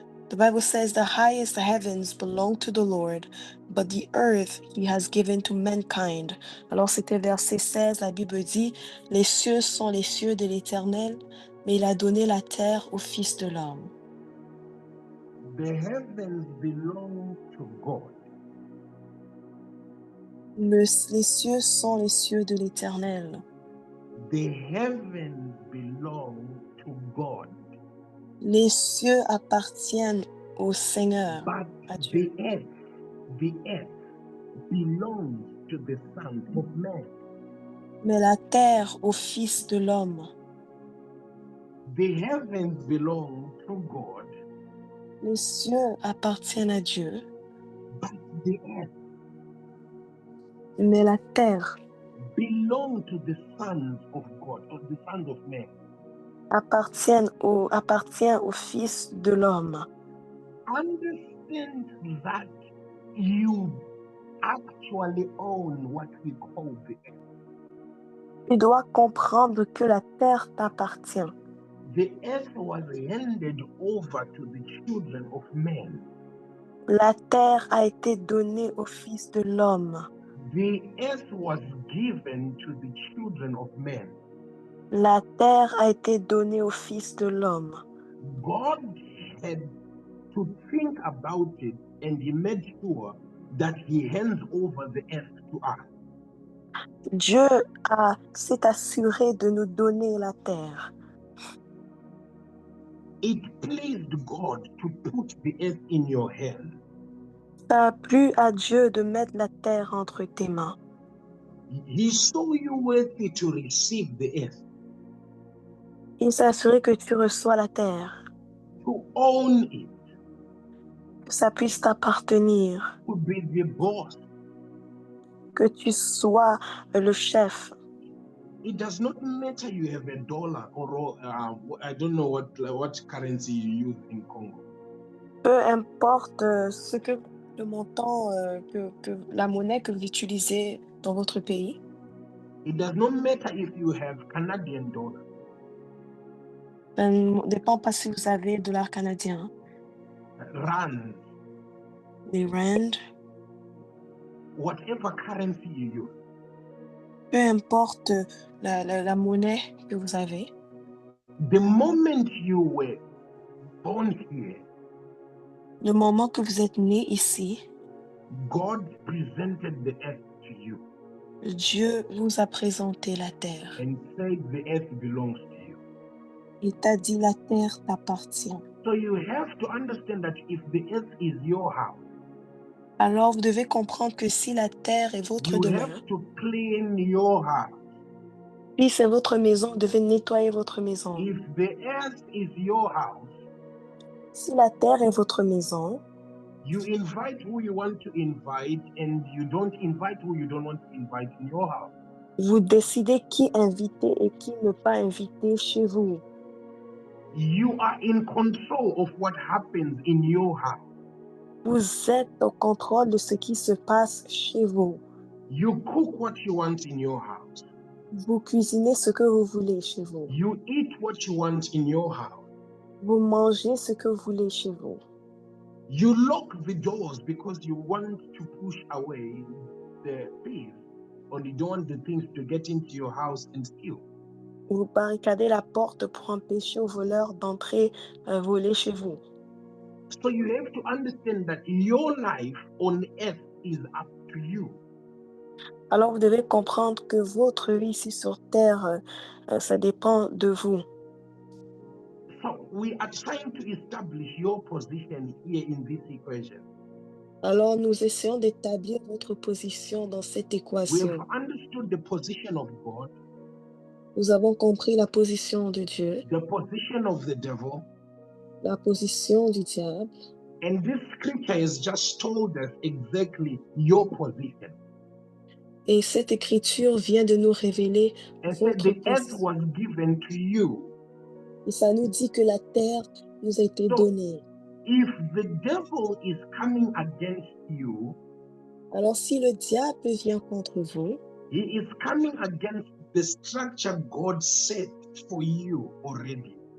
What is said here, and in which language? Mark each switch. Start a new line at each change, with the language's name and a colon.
English: The Bible says, "The highest heavens belong to the Lord, but the earth he has given to mankind."
French: Alors c'était verset 16, la Bible dit, les cieux sont les cieux de l'Éternel, mais il a donné la terre au Fils de l'homme.
English: The heavens belong to God.
French: Les cieux sont les cieux de l'Éternel.
English: The heavens belong to God.
French: Les cieux appartiennent au Seigneur,
English: But
French: à Dieu.
English: the earth belongs to the Son of Man.
French: Mais la terre au Fils de l'homme.
English: The heavens belong to God,
French: Les cieux appartiennent à Dieu,
English: but the earth
French: mais la terre
English: belong to the sons of God, or the sons of man.
French: appartient au Fils de l'homme.
English: Understand that you actually own what we call the earth.
French: Tu dois comprendre que la terre t'appartient.
English: The earth was handed over to the children of men.
French: La terre a été donnée au Fils de l'homme.
English: The earth was given to the children of men.
French: La terre a été donnée au Fils de l'homme.
English: God had to think about it, and he made sure that he hands over the earth to us.
French: Dieu s'est assuré de nous donner la terre.
English: It pleased God to put the earth in your hand.
French: Ça a plu à Dieu de mettre la terre entre tes mains.
English: He saw you worthy to receive the earth,
French: Il s'est assuré que tu reçois la terre,
English: to own it,
French: que ça puisse t'appartenir,
English: to be the boss.
French: que tu sois le chef.
English: It does not matter you have a dollar or I don't know what currency you use in Congo.
French: Peu importe le montant, la monnaie que vous utilisez dans votre pays.
English: It does not matter if you have Canadian dollar.
French: Ça ne dépend pas si vous avez $, canadien,
English: Rand,
French: des rand.
English: whatever currency you use.
French: Peu importe la monnaie que vous avez.
English: The moment you were born here,
French: Le moment que vous êtes né ici,
English: God presented the earth to you
French: Dieu vous a présenté la terre.
English: and said the earth belongs to you.
French: Il t'a dit la terre t'appartient.
English: So you have to understand that if the earth is your house,
French: Alors vous devez comprendre que si la terre est votre
English: you
French: demeure,
English: have to clean your house.
French: si c'est votre maison, vous devez nettoyer votre maison.
English: If the earth is your house,
French: Si la terre est votre maison,
English: you invite who you want to invite and you don't invite who you don't want to invite in your house.
French: vous décidez qui inviter et qui ne pas inviter chez vous.
English: You are in control of what happens in your house.
French: Vous êtes au contrôle de ce qui se passe chez vous.
English: You cook what you want in your house.
French: Vous cuisinez ce que vous voulez chez vous.
English: You eat what you want in your house.
French: Vous mangez ce que vous voulez chez vous.
English: You lock the doors because you want to push away the thieves, or you don't want the things to get into your house and steal.
French: Vous barricadez la porte pour empêcher aux voleurs d'entrer voler chez vous.
English: So you have to understand that your life on earth is up to you.
French: Alors vous devez comprendre que votre vie ici sur terre, ça dépend de vous.
English: So we are trying to establish your position here in this equation.
French: Alors nous essayons d'établir votre position dans cette
English: We
French: équation.
English: have understood the position of God,
French: Nous avons compris la position de Dieu,
English: the position of the devil,
French: la position du diable.
English: and this scripture has just told us exactly your position.
French: Et cette écriture vient de nous révéler
English: And said
French: votre
English: the earth
French: position.
English: was given to you.
French: Et ça nous dit que la terre nous a été
English: So,
French: donnée.
English: if the devil is coming against you,
French: Alors si le diable vient contre vous,
English: he is coming against the structure God set for you already.